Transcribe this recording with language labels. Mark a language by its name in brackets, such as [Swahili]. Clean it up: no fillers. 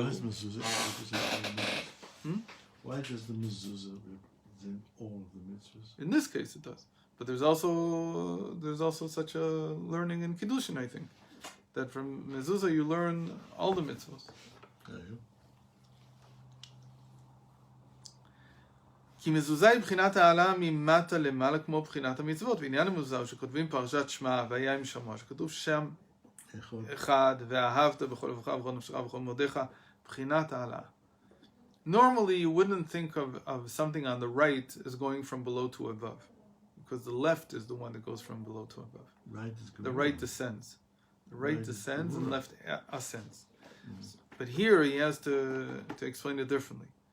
[English] Why does mezuzah represent Why does the mezuzah represent all of the mitzvahs? In this case it does. But there's also such a learning in Kiddushin, I think. That from mezuzah you learn all the mitzvahs. [Hebrew] כי מזוזה היא בחינת העלה ממטה למעלה כמו בחינת המצוות. ועניין המזוזה הוא שכותבים פרשת שמע והיה עם שמוע, שכתוב שם אחד ואהבת בכל לבבך ובכל נפשך ובכל מאודיך, בחינת העלה. [English] Normally you wouldn't think of something on the right as going from below to above, because the left is the one that goes from below to above. The right descends. The right descends and left ascends. But here he has to explain it differently.